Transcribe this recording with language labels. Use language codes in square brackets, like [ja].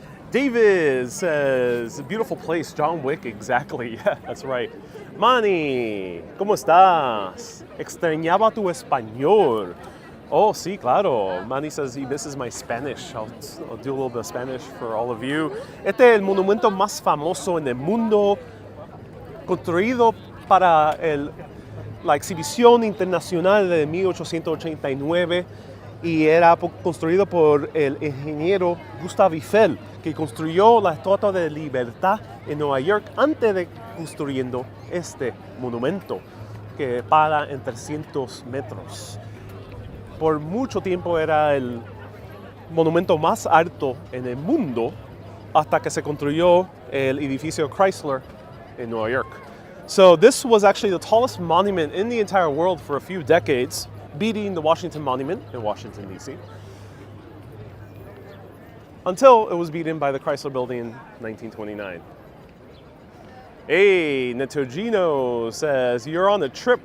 [en] David says, beautiful place, John Wick, exactly, yeah, that's right. [es] Manny, ¿cómo estás? Extrañaba tu español. Oh, sí, claro. [en] Manny says he misses my Spanish. I'll do a little bit of Spanish for all of you. [es] Este es el monumento más famoso en el mundo, construido para la exhibición internacional de 1889 y era construido por el ingeniero Gustav Eiffel, que construyó la Estatua de Libertad en Nueva York antes de construyendo este monumento, que para en 300 metros. Por mucho tiempo era el monumento más alto en el mundo hasta que se construyó el edificio Chrysler in New York. [en] So this was actually the tallest monument in the entire world for a few decades, beating the Washington Monument in Washington, D.C., until it was beaten by the Chrysler Building in 1929. Hey, Netogino says, you're on a trip.